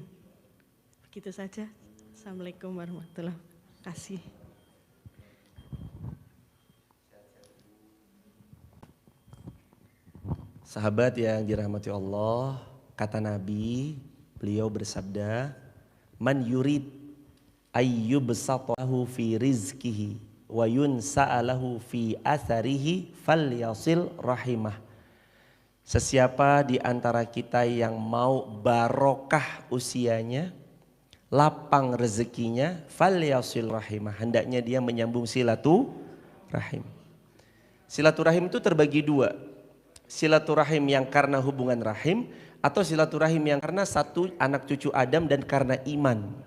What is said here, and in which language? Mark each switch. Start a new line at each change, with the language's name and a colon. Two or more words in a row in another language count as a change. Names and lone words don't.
Indonesian: Begitu saja.
Arabic: السلام عليكم ورحمة الله وبركاته.
Indonesian: Sahabat yang dirahmati Allah, kata Nabi, beliau bersabda,
Arabic: من يرد أن يبسط له في رزقه وينسأ له في أثره فليصل رحمه.
Indonesian: Sesiapa di antara kita yang mau barokah usianya, lapang rezekinya,
Arabic: فليصل رحمه,
Indonesian: hendaknya dia menyambung silaturahim. Silaturahim itu terbagi dua, silaturahim yang karena hubungan rahim, atau silaturahim yang karena satu anak cucu Adam dan karena iman.